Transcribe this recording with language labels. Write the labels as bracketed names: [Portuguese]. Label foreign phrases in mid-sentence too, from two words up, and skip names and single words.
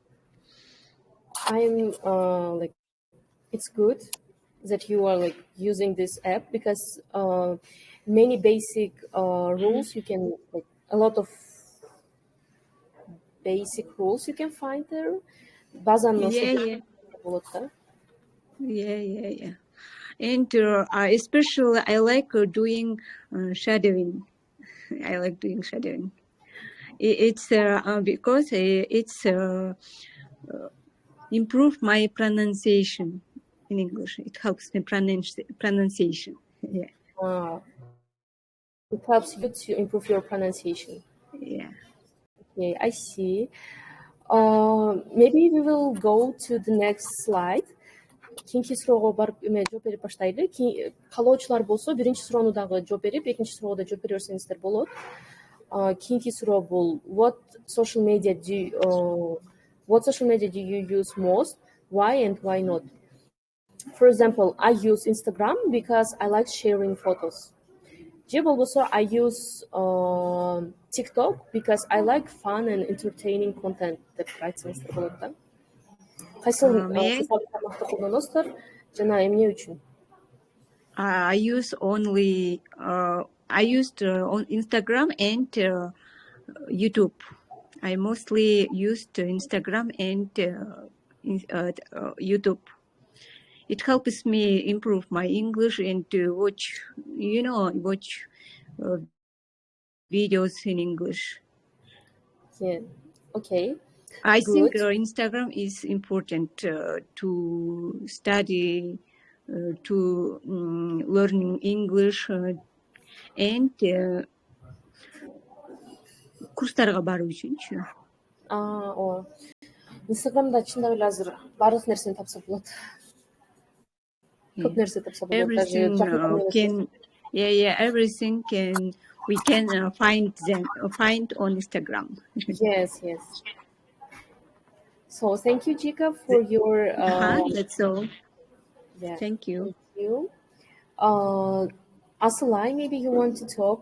[English] I'm like, it's good that you are like using this app because many basic rules you can, like, a lot of basic rules you can find there. [Kyrgyz] Базаны болот да. [English] Yeah. And especially I like doing shadowing. I like doing shadowing. It's because it's improve my pronunciation in English. It helps me pronunciation. Yeah. It helps you to improve your pronunciation. Yeah. Okay, I see. Maybe we will go to the next slide. [Kyrgyz] Кийинки суроого барып жооп берип баштайлы. Каалоочулар болсо биринчи суроону дагы жооп берип, экинчи суроого да жооп бере берсеңиздер болот. Кийинки суроо бул [English] what social media do you use most? Why and why not? For example, I use Instagram because I like sharing photos. [Kyrgyz] Же болбосо [English] I use TikTok because I like fun and entertaining content [Kyrgyz] деп айтсаңыздар болот да. Кайсыл цифрлык тармакты колдоносуздар жана эмне үчүн? [English] I used on Instagram and YouTube. I mostly used Instagram and YouTube. It helps me improve my English and to watch videos in English. Yeah. Okay. I think Instagram is important to study, to learning English and [Kyrgyz] курстарга баруу үчүнчү. Instagramда чындап эле азыр баардык нерсени тапса болот. Көп нерсе тапса болот. [English] Everything we can find on Instagram. Yes. So thank you, Jika, for your. That's all. Yeah. Thank you. Asalai, maybe you want to talk.